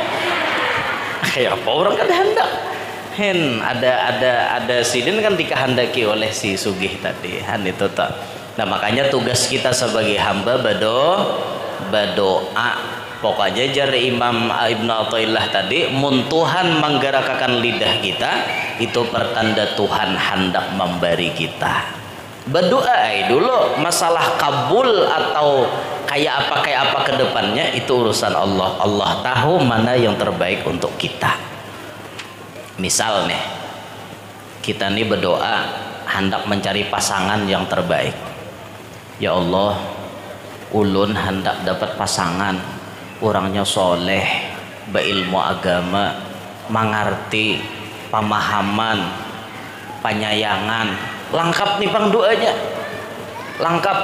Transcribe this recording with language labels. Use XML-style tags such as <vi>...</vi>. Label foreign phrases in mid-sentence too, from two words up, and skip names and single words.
<bjn>Kayak apa orang kada hendak. Hen ada sidin kan dikehendaki oleh si sugih tadi. Han itu tak.</bjn> <id>Nah makanya tugas kita sebagai hamba berdoa.</id> <bjn>Pokoknya jar Imam Ibnu Athaillah tadi, mun Tuhan menggerakkan lidah kita, itu pertanda Tuhan hendak memberi kita.</bjn> <id>Berdoa dulu, masalah kabul atau kayak apa ke depannya itu urusan Allah. Allah tahu mana yang terbaik untuk kita. Misal nih, kita nih berdoa hendak mencari pasangan yang terbaik.</id> <ar>يا الله,</ar> <bjn>ulun hendak dapat pasangan orangnya soleh, berilmu agama, mengerti, pemahaman, penyayangan.</bjn> <id>Lengkap nih bang doanya, lengkap.</id>